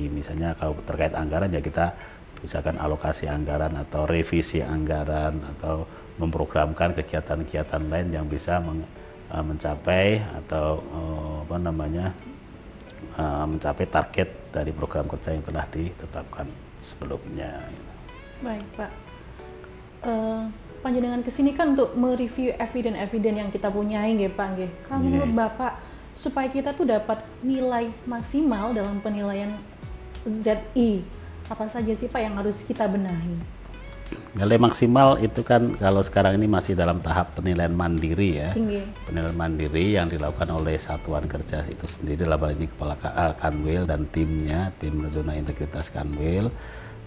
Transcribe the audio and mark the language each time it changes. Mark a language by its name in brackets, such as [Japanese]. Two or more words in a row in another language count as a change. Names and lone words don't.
[Indonesian] Misalnya kalau terkait anggaran ya kita misalkan alokasi anggaran atau revisi anggaran atau memprogramkan kegiatan-kegiatan lain yang bisa mencapai atau mencapai target dari program kerja yang telah ditetapkan sebelumnya. Baik, Pak. Panjenengan kesini kan untuk mereview eviden yang kita punyai, [Javanese] nggih Pak, nggih. [Indonesian] Kalau menurut Bapak supaya kita tuh dapat nilai maksimal dalam penilaian ZI, apa saja sih Pak yang harus kita benahi? Nilai maksimal itu kan kalau sekarang ini masih dalam tahap penilaian mandiri ya. Penilaian mandiri yang dilakukan oleh satuan kerja itu sendiri, dalam hal ini Kepala Kanwil dan timnya, tim zona integritas Kanwil.